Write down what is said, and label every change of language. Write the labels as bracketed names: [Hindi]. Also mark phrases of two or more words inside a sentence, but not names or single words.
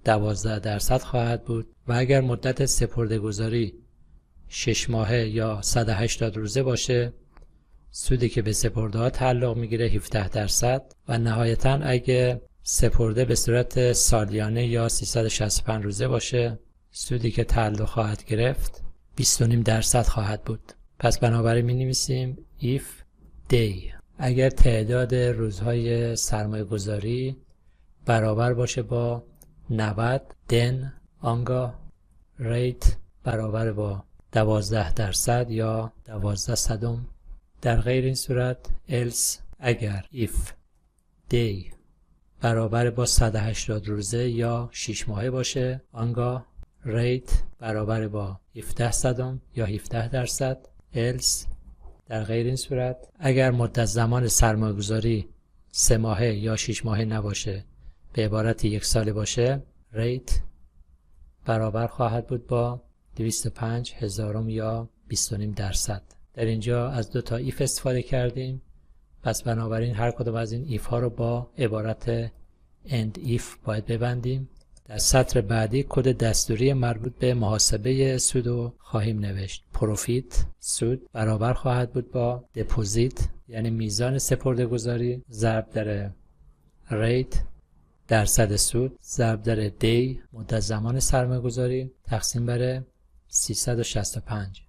[Persian] 12% خواهد بود و اگر مدت سپرده‌گذاری 6 ماهه یا 180 روزه باشه سودی که به سپرده ها تعلق میگیره 17% و نهایتا اگه سپرده به صورت سالیانه یا 365 روزه باشه سودی که تعلق خواهد گرفت 20.5% خواهد بود. پس بنابراین می نویسیم [English] if day [Persian] اگر تعداد روزهای سرمایه گذاری برابر باشه با 90 then آنگاه ریت برابر با 12% یا 12%. در غیر این صورت else اگر [English] if day [Persian] برابر با 180 روزه یا 6 ماهه باشه آنگاه ریت برابر با 17% یا 17%. else در غیر این صورت اگر مدت زمان سرمایه گذاری 3 ماهه یا 6 ماهه نباشه به عبارت 1 ساله باشه ریت برابر خواهد بود با 205,000 یا 20.5%. در اینجا از 2 تا ایف استفاده کردیم، پس بنابراین هر کدوم از این ایف ها رو با عبارت [English] end if [Persian] باید ببندیم. در سطر بعدی کد دستوری مربوط به محاسبه سود رو خواهیم نوشت. پروفیت سود برابر خواهد بود با دپوزیت یعنی میزان سپرده‌گذاری ضرب در ریت درصد سود ضرب در دی مدت زمان سرمایه‌گذاری تقسیم بر 365.